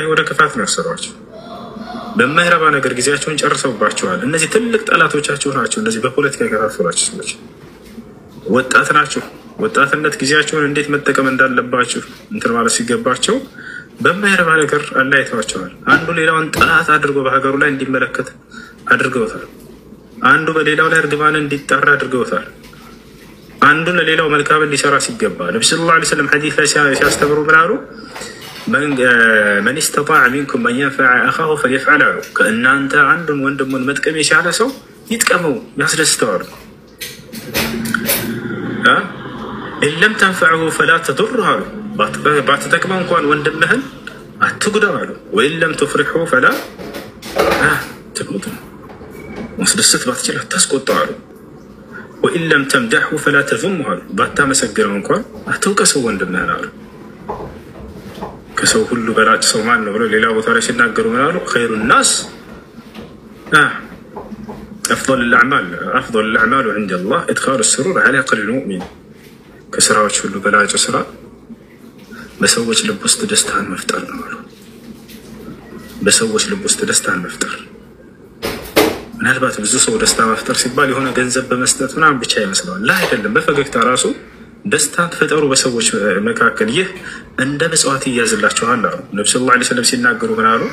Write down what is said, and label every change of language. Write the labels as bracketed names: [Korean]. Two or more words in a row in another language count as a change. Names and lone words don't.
[Amharic] ወደ ክፋት ነው ያሰሯችሁ። በማይረባ ነገር ጊዜያቸውን ጨርሰውባችኋል። እነዚህ ትልቅ ጠላቶቻችሁ ናቸው። እነዚህ በፖለቲካ የከፋፈሏችሁ ሰዎች ወጣት ናቸው። ወጣትነት ጊዜያቸውን እንዴት መጠቀም እንዳለባችሁ እንትን ማለት ሲገባቸው በማይረባ ነገር አላይተዋቸዋል። አንዱ ሌላውን ጠላት አድርጎ በሀገሩ ላይ እንዲመለከት አድርገውታል። አንዱ በሌላው ላይ እርግማን እንዲጠራ አድርገውታል። አንዱ ለሌላው መልካም እንዲሰራ ሲገባ ነብዩ [Arabic] صلى الله عليه وسلم [Amharic] ሐዲስ ላይ ሲያስተምሩ ምን አሉ? [Arabic] من استطاع منكم من ينفع اخاه فليفعل [Amharic] አሉ። ከእናንተ አንዱን ወንድሙን መጥቀም የቻለ ሰው ይጥቀመው፣ ያስደስተዋል። [Arabic] إن لم تنفعه فلا تضره [Amharic] አሉ። ባትጠቅመው እንኳን ወንድምህን አትጉዳው አሉ። [Arabic] وإن لم تفرحه فلا تقوته [Amharic] ማስደሰት ባትችል አታስቆጣው አሉ። [Arabic] وإن لم تمدحه فلا تذمه [Amharic] አሉ። ባታመሰግነው እንኳን አትውቀሰው ወንድምህን አሉ። ከሰው ሁሉ በላጭ ሰው ማን ነው ብሎ ሌላ ቦታ ላይ ሲናገሩ ምን አሉ? [Arabic] خير الناس أفضل الأعمال عند الله إدخال السرور على قلب المؤمن [Amharic] ከስራዎች ሁሉ በላጭ ስራ በሰዎች ልብ ውስጥ ደስታን መፍጠር ነው አሉ። በሰዎች ልብ ውስጥ ደስታን መፍጠር። ምናልባት ብዙ ሰው ደስታ መፍጠር ሲባል የሆነ ገንዘብ በመስጠት ምናምን ብቻ ይመስለዋል። ላ አይደለም። በፈገግታ ራሱ ደስታን ትፈጠሩ በሰዎች መካከል። ይህ እንደ ምጽዋት ይያዝላችኋል አሉ ነብዩ [Arabic] صلى الله عليه وسلم [Amharic] ሲናገሩ ምን አሉ?